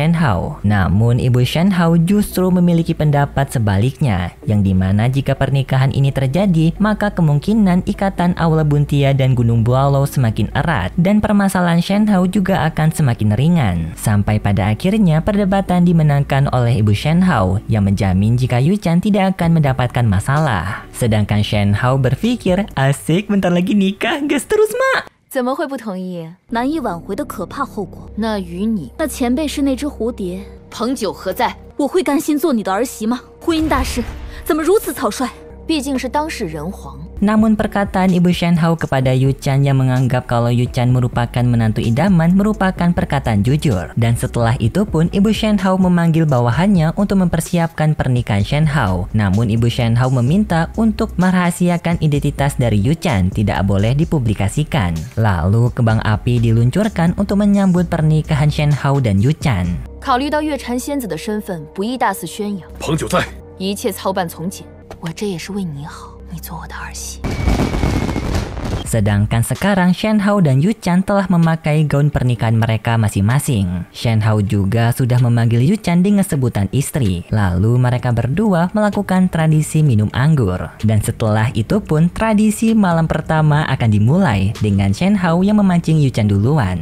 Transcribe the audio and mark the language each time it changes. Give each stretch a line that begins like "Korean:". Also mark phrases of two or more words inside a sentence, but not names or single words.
Indonesian: Namun ibu Shen Hao justru justru memiliki pendapat sebaliknya, yang dimana jika pernikahan ini terjadi, maka kemungkinan ikatan Aula Buntia dan Gunung Bualau semakin erat, dan permasalahan Shenhao juga akan semakin ringan. Sampai pada akhirnya perdebatan dimenangkan oleh Ibu Shenhao yang menjamin jika Yu-chan tidak akan mendapatkan masalah. Sedangkan Shenhao berpikir, asik bentar lagi nikah, gas terus mak.
Chinese: 怎么会不同意？难以挽回的可怕后果。那与你，那前辈是那只蝴蝶，彭九何在？我会甘心做你的儿媳吗？婚姻大事怎么如此草率？毕竟是当事人皇。
Indonesian: Namun perkataan Ibu Shenhao kepada Yu-chan yang menganggap kalau Yu-chan merupakan menantu idaman merupakan perkataan jujur. Dan setelah itu pun Ibu Shenhao memanggil bawahannya untuk mempersiapkan pernikahan Shenhao. Namun Ibu Shenhao meminta untuk merahasiakan identitas dari Yu-chan, tidak boleh dipublikasikan. Lalu kembang api diluncurkan untuk menyambut pernikahan Shenhao dan Yu-chan.
Chinese: 考虑到月禅仙子的身份，不宜大肆宣扬。彭九在，一切操办从简。我这也是为你好。 你做我的儿媳。
Indonesian: Sedangkan sekarang Shenhao dan Yu-chan telah memakai gaun pernikahan mereka masing-masing. Shenhao juga sudah memanggil Yu-chan dengan sebutan istri. Lalu mereka berdua melakukan tradisi minum anggur. Dan setelah itu pun tradisi malam pertama akan dimulai dengan Shenhao yang memancing Yu-chan duluan.